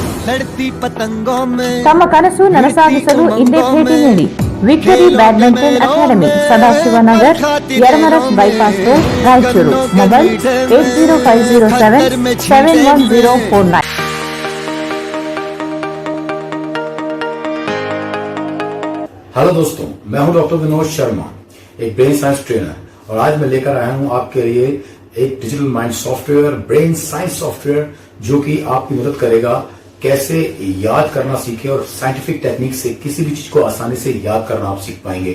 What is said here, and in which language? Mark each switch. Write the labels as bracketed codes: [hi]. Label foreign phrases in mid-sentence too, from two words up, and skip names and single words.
[hi] लड़ती पतंगों में [kn] ತಮ್ಮ ಕನಸು ನನಸಾಗಿಸಲು ಹಿಂದೆ ಭೇಟಿ ನೀಡಿ ವಿಕ್ಟರಿ ಬ್ಯಾಡ್ಮಿಂಟನ್ ಅಕಾಡೆಮಿ, ಸದಾಶಿವನಗರ್, ಯರಮರಸ್ ಬೈಪಾಸ್ ರೋಡ್, ರಾಯಚೂರು. ಮೊಬೈಲ್ 8050771049. [hi] हेलो दोस्तों, मैं हूं डॉक्टर विनोद शर्मा, एक [en] brain science trainer, [hi] और आज मैं लेकर आया हूं आपके लिए एक [en] digital mind software, brain science software, [hi] जो कि आपकी मदद करेगा कैसे याद करना सीखे और [en] scientific technique [hi] से किसी भी चीज को आसानी से याद करना आप सीख पाएंगे।